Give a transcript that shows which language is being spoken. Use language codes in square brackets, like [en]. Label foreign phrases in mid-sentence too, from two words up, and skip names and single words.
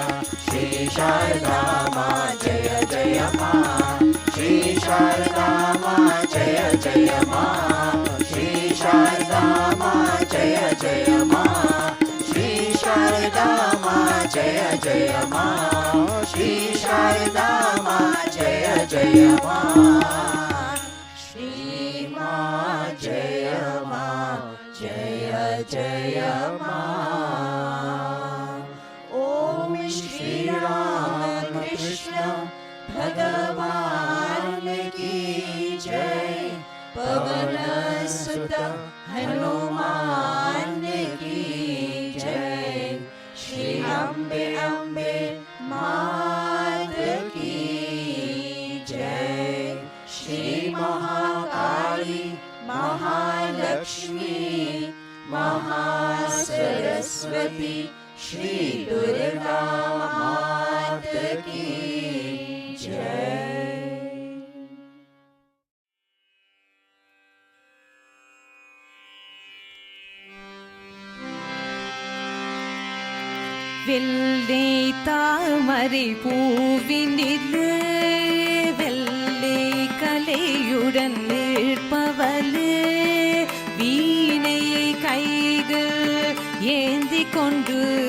[hi] श्री शारदा मां जय जय मां। श्री शारदा मां जय जय मां। श्री शारदा मां जय जय मां। श्री शारदा मां जय जय मां। श्री शारदा मां जय जय मां। श्री मां जय मां जय जय मां। ओम श्री रामकृष्ण भगवान की जय। पवन सुत हनुमान की जय। श्री अम्बे अम्बे मात की जय। श्री महाकाली महालक्ष्मी महासरस्वती श्री दुर्गा मात की जय। [ta] வெள்ளை தாமரை பூவினிலே வெள்ளை கலையுடன் நிற்பவளே வீணை கைகள் ஏந்தி கொண்டு